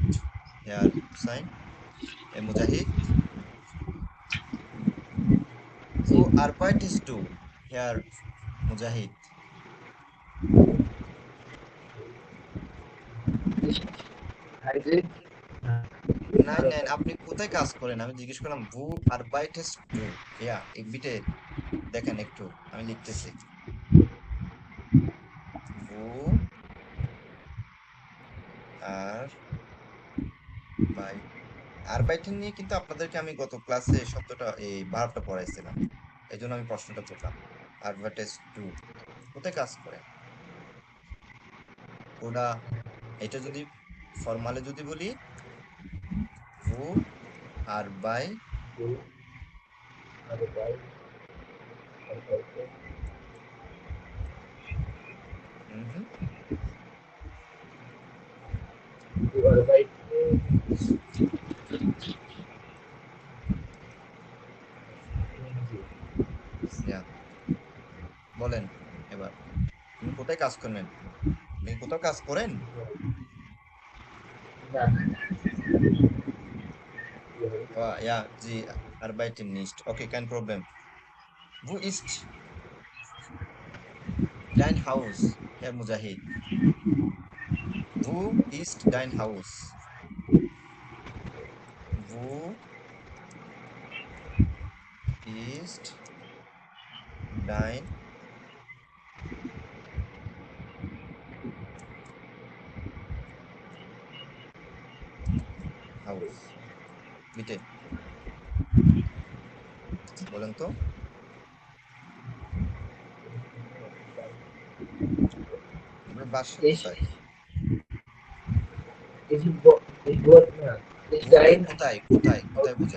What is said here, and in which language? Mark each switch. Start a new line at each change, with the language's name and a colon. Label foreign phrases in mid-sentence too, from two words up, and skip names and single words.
German: Herr Hussein, Herr Mujahid. Wo arbeitest du, Herr Mujahid? Nein, nein,
Bangla: আপনি কোথায় কাজ করেন? আমি জিজ্ঞেস করলাম,
German: wo arbeitest du? Ja, bitte
Bangla: দেখেন একটু, আমি লিখতেছি।
German: Wo arbeiten
Bangla: নিয়ে কিন্তু আপনাদেরকে আমি গত ক্লাসে শব্দটা এই ভার্বটা পড়াইছিলাম। এই জন্য আমি প্রশ্নটা করলাম।
German: Arbeitest du?
Bangla: কোথায় কাজ করেন? ওটা এটা যদি ফরমালে যদি বলি,
German: wo arbeit mhm. Ja,
Bangla: বলেন এবার আপনি কোথায় কাজ করবেন? আপনি কোথাও কাজ করেন?
German: Ja, Sie arbeiten nicht. Okay, kein Problem. Wo ist dein Haus, Herr Mujahid? Wo ist dein Haus? Wo ist dein Haus? Bitte,
Bangla: বলেন তো। আপনার বাসা কোথায়? কোথায় কোথায় কোথায় বোঝায়?